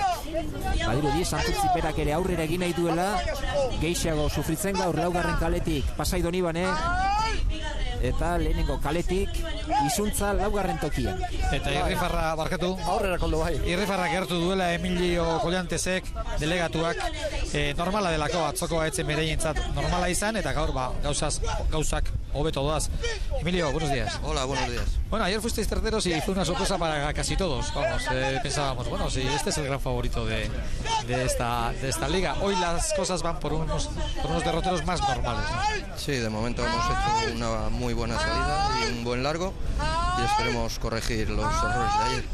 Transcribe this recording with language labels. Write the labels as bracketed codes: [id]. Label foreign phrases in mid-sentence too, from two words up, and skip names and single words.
[eu] Badirudi Santurtzi berak ere aurrera egin nahi duela, gehiago sufritzen gaur laugarren kaletik Pasai Donibane eta lehenengo kaletik Isuntza laugarren tokian. Eta irrifarra barkatu. Aurrera koldo bai. Irrifarra gertu duela Emilio Kollantesek, delegatuak, normala delako atzoko etzen bereientzat normala izan, eta gaur gauzak hobeto doaz. [es] Emilio, buenos días. Hola, buenos días. Bueno, ayer fuisteis terceros y fue una sorpresa para casi todos. Vamos, pensábamos, bueno, sí, este es el gran favorito de esta liga. Hoy las cosas van por unos derroteros más normales, ¿no? Sí, de momento hemos hecho una muy buena salida y un buen largo y esperemos corregir los errores de ayer.